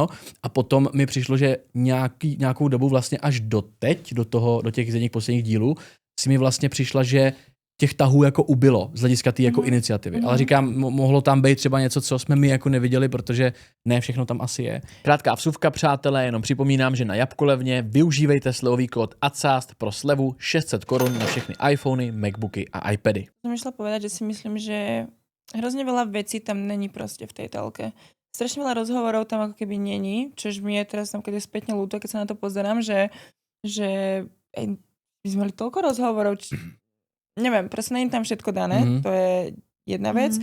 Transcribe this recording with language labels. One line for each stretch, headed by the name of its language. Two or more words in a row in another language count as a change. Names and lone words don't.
Czech: A potom mi přišlo, že nějakou dobu vlastně až doteď, do těch z posledních dílů, si mi vlastně přišla, že těch tahů jako ubylo z hlediska té jako iniciativy. Ale říkám, mohlo tam být třeba něco, co jsme my jako neviděli, protože ne všechno tam asi je. Krátká vsuvka, přátelé, jenom připomínám, že na Jabkolevně využívejte slevový kód ADCAST pro slevu 600 korun na všechny iPhony, Macbooky a iPady.
Slovak: Som išla povedať, že si myslím, že hrozne veľa vecí tam není proste v tej telke. Strašne veľa rozhovorov tam ako keby není, čož mi je teraz tam keď je spätne ľúto, keď sa na to pozerám, že my sme mali toľko rozhovorov, neviem, proste není tam všetko dané, to je jedna vec.